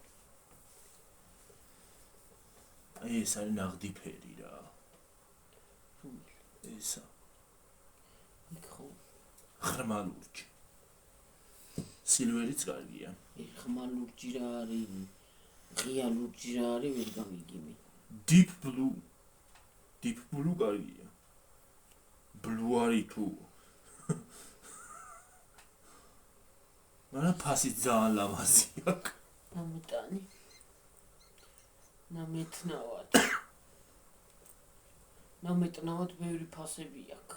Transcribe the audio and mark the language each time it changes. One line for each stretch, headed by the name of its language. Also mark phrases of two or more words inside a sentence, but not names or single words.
Georgian: აი ეს არის ნაღდი ფერი რა. ესა. იქ ხო. ღრმა ლურჯი. სილვერიც კარგია. ღრმა ლურჯი რა არის? ღია ლურჯი რა არის? ვერ გამიგიმი.
English: Deep blue. Deep blue კარგია.
Georgian: Blue არის თუ. მაგრამ ფასი ძალიან ლამაზი აქვს. ამიტანი. ნამეტნავად ბევრი ფასები აქვს.